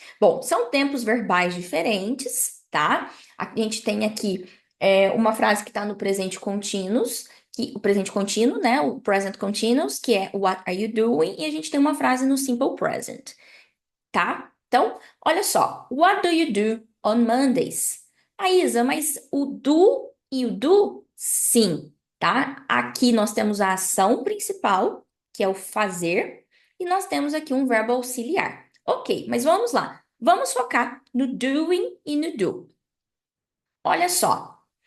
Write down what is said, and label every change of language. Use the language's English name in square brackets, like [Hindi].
[Portuguese] Bom, são tempos verbais diferentes, tá? A gente tem aqui uma frase que está no presente continuous, o presente contínuo, né? O present continuous, que é [English] What are you doing? [Portuguese] E a gente tem uma frase no simple present, tá? Então, olha só. [English] What do you do on Mondays? [Portuguese] Ah, Isa, mas o do e o do, sim, tá? Aqui nós temos a ação principal, que é o fazer, e nós temos aqui um verbo auxiliar. Ok, mas vamos lá. Vamos focar no doing e no do. Olha só.